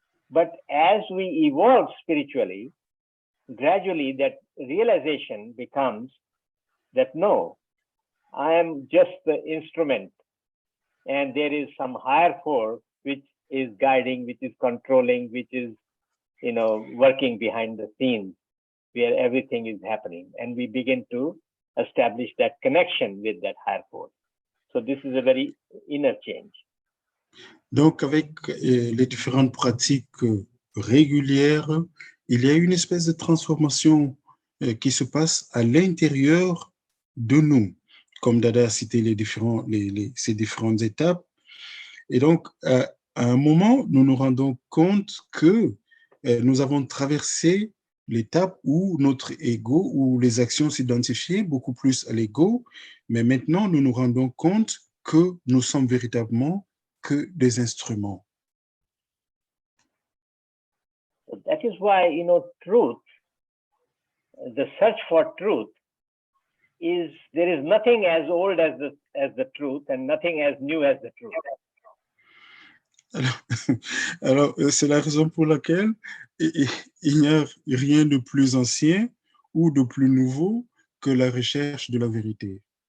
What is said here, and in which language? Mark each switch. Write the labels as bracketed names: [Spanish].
[English] But as we evolve spiritually, gradually that realization becomes that no, I am just the instrument, and there is some higher force which is guiding, which is controlling, which is, working behind the scenes where everything is happening. And we begin to establish that connection with that higher force. So this is a very inner change. [French] Donc, avec les différentes pratiques régulières, il y a une espèce de transformation qui se passe à l'intérieur de nous, comme Dada a cité ces différentes étapes. Et donc, à un moment, nous nous rendons compte que nous avons traversé l'étape où notre ego, où les actions s'identifiaient beaucoup plus à l'ego, mais maintenant, nous nous rendons compte que nous sommes véritablement que des instruments. [English] That is why, truth, the search for truth there is nothing as old as the truth and nothing as new as the truth. [French] Alors, c'est la raison pour laquelle il n'y a rien de plus ancien ou de plus nouveau que la recherche de la vérité.